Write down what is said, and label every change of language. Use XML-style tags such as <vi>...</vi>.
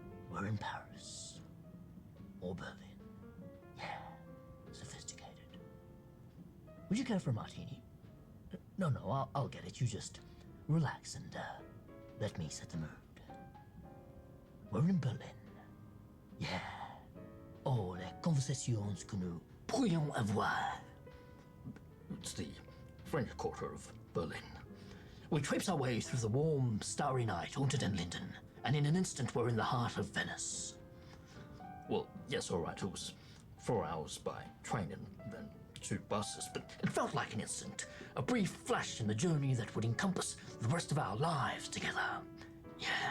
<en>We're in Paris. Or Berlin. Yeah, sophisticated. Would you care for a martini? No, I'll get it. You just relax and let me set the mood. We're in Berlin. Yeah.</en> <fr>Oh, les conversations que nous pourrions avoir.</fr> <en>It's the French quarter of Berlin. We traipse our way through the warm, starry night, haunted and Linden, and in an instant we're in the heart of Venice. Well, yes, all right, it was 4 hours by train and then 2 buses, but it felt like an instant, a brief flash in the journey that would encompass the rest of our lives together. Yeah.</en>